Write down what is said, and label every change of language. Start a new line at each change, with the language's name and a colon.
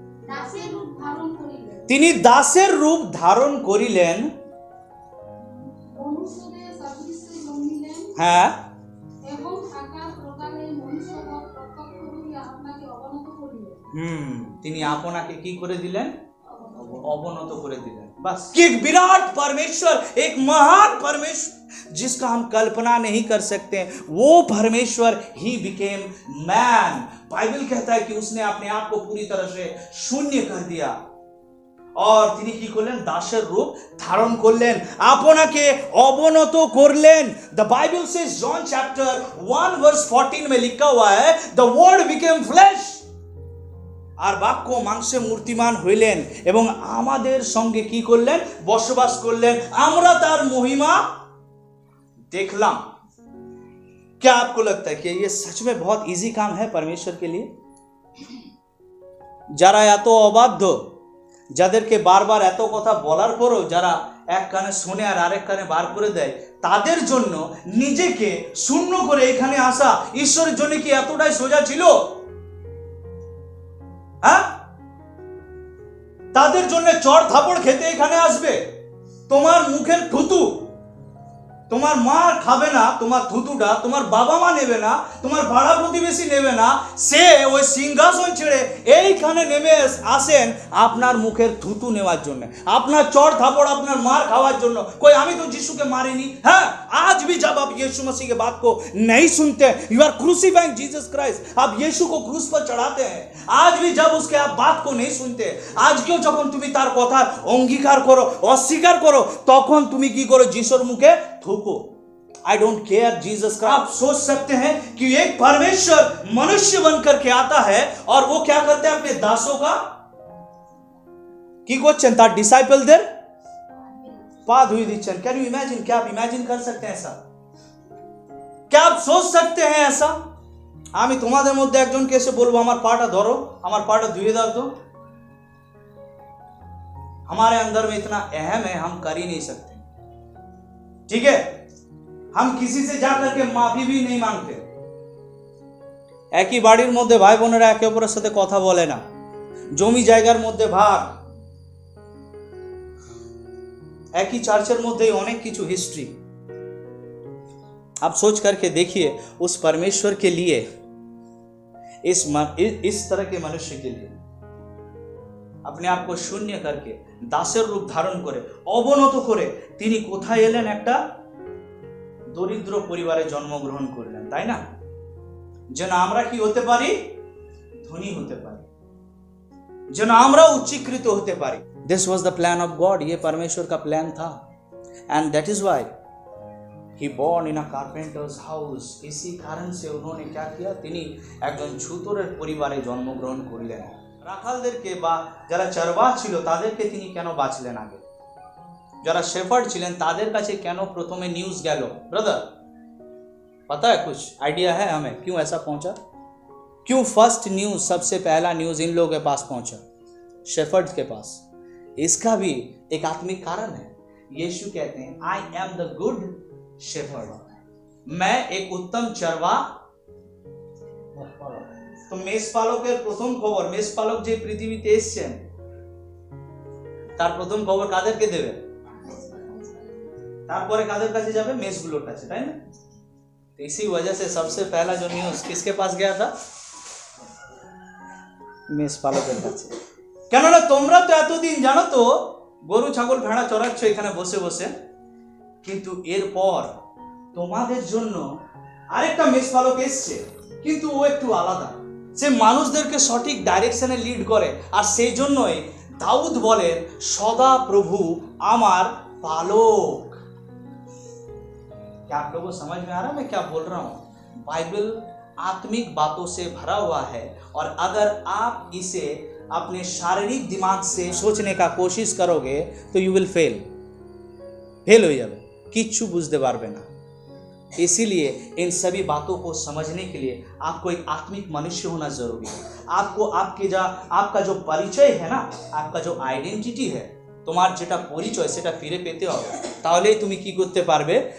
Bangla: দাসের রূপ ধারণ করিলেন। তিনি দাসের রূপ ধারণ করিলেন। মনুষ্যদের সাদৃশ্যে জন্মিলেন। হ্যাঁ, এবং আকার প্রকারে মনুষ্যবৎ প্রত্যক্ষ হইয়া আপনাকে অবনত করিলেন। তিনি আপনাকে কি করে দিলেন? অবনত করে দিলেন।
Hindi: बस एक विराट परमेश्वर, एक महान परमेश्वर जिसका हम कल्पना नहीं कर सकते, वो परमेश्वर ही बिकेम मैन। बाइबल कहता है कि उसने अपने आप को पूरी तरह से शून्य कर दिया और
Bangla: তিনি কি করলেন? দাসের রূপ ধারণ করলেন, আপনাকে অবনত করলেন।
English: The Bible says, John chapter 1 verse 14
Hindi: में लिखा हुआ है,
English: the word became flesh,
Bangla: আর বাক্য মাংসে মূর্তিমান হইলেন এবং আমাদের সঙ্গে কি করলেন? বসবাস করলেন। আমরা তার মহিমা দেখলাম।
Hindi: क्या आपको लगता है कि ये सच में बहुत इजी काम है परमेश्वर के लिए?
Bangla: যারা এত অবাধ্য, যাদেরকে বারবার এত কথা বলার পরও যারা এক কানে শুনে আর আরেক কানে বার করে দেয়, তাদের জন্য নিজেকে শূন্য করে এখানে আসা ঈশ্বরের জন্য কি এতটাই সোজা ছিল? হ্যাঁ, তাদের জন্য চড় থাপড় খেতে এখানে আসবে, তোমার মুখের থুতু তোমার মার খাবে না, তোমার থুতুটা তোমার বাবা মা নেবে না, তোমার পাড়া প্রতিবেশী নেবে না, সে ওই সিংহাসন ছেড়ে এইখানে নেমে আসেন আপনার মুখের থুতু নেওয়ার জন্য, আপনার
Hindi: चौड़ थापड़
Bangla: আপনার मार খাওয়ার জন্য।
Hindi: कोई
Bangla: আমি তো
Hindi: यीशु के मारे नहीं। हाँ, आज भी जब आप यीशु मसीह के बात को नहीं सुनते,
English: you are crucifying Jesus Christ,
Hindi: आप यीशु को क्रूस पर चढ़ाते हैं। आज भी जब उसके आप बात को नहीं सुनते, आज क्यों
Bangla: যখন তুমি তার কথার অঙ্গীকার করো, অস্বীকার করো, তখন তুমি কি করো? যিশুর মুখে
Hindi: थूको।
English: I don't care
Hindi: जीसस का। आप सोच सकते हैं कि एक परमेश्वर मनुष्य बनकर के आता है और वो क्या करते हैं? अपने दासों का
Bangla: কি করছেন? তার ডিসাইপলদের পা ধুয়ে দিচ্ছেন।
English: Can you imagine?
Hindi: क्या आप इमेजिन कर सकते हैं ऐसा? क्या आप सोच सकते हैं ऐसा?
Bangla: আমি তোমাদের মধ্যে একজনকে এসে বলবো আমার পাটা ধরো, আমার পাটা ধুয়ে দাও তো,
Hindi: हमारे अंदर में इतना अहम है, हम कर ही नहीं सकते। ठीक है, हम किसी से जाकर के माफी भी नहीं मांगते।
Bangla: একই বাড়ির মধ্যে ভাই বোনেরা একে অপরের সাথে কথা বলে না, জমি জায়গার মধ্যে ভাগ, একই চার্চের মধ্যেই অনেক কিছু হিস্ट्री।
Hindi: आप सोच करके देखिए उस परमेश्वर के लिए, इस तरह के मनुष्य के लिए अपने आप को शून्य करके दासेर रूप धारण करे
Bangla: অবনত করে তিনি কোথায় এলেন? একটা দরিদ্র পরিবারে জন্মগ্রহণ করলেন, তাই না? যেন আমরা কি হতে পারি? ধনী হতে পারি, যেন আমরা উচ্চীকৃত হতে পারি।
English: this was the plan of God,
Hindi: ये परमेश्वर का प्लान था।
English: And that is why he born in a carpenter's house.
Hindi: इसी कारण से उन्होंने क्या किया?
Bangla: তিনি একজন ছুতরের পরিবারে জন্মগ্রহণ করলেন। রাখালদেরকে বা যারা চরবাহ ছিল তাদেরকে তিনি কেন বাঁচলেন আগে? যারা शेफर्ड ছিলেন তাদের কাছে কেন প্রথমে নিউজ গেল?
Hindi: ब्रदर पता है, कुछ आइडिया है हमें क्यों ऐसा पहुंचा? क्यों
English: first news,
Hindi: सबसे पहला न्यूज इन लोगों के पास पहुंचा, शेफर्ड के पास? इसका भी एक आत्मिक कारण है। यीशु कहते हैं
English: I am the good shepherd,
Hindi: मैं एक उत्तम चरवाह।
Bangla: তো মেষপালকের প্রথম খবর, মেষপালক যে পৃথিবীতে এসেছেন তার প্রথম খবর কাদেরকে দেবে? তারপরে কাদের কাছে যাবে? মেষগুলোর কাছে, তাই না?
Hindi: तो इसी वजह से सबसे पहला जो न्यूज किसके पास गया था?
Bangla: মেষপালকের কাছে। কেননা তোমরা তো এতদিন জানো তো গরু ছাগল ভেড়া চড়াচ্ছ এখানে বসে বসে, কিন্তু এরপর তোমাদের জন্য আরেকটা মেষপালক এসছে, কিন্তু ও একটু আলাদা, সে মানুষদেরকে সঠিক ডাইরেকশনে লিড করে। আর সেই জন্যই দাউদ বলেন সদা প্রভু আমার পালক।
Hindi: क्या आप लोगों को समझ में आ रहा है मैं क्या बोल रहा हूँ? बाइबल आत्मिक बातों से भरा हुआ है, और अगर आप इसे अपने शारीरिक दिमाग से सोचने का कोशिश करोगे तो
English: you will fail
Hindi: हो जाए,
Bangla: किच्छु बुझते पारबे ना।
Hindi: इसीलिए इन सभी बातों को समझने के लिए आपको एक आत्मिक मनुष्य होना जरूरी है। आपको आपका जो परिचय है ना, आपका जो आइडेंटिटी है,
Bangla: তোমার যেটা পরিচয় সেটা ফিরে পেতে হবে, তাহলেই তুমি কি করতে পারবে?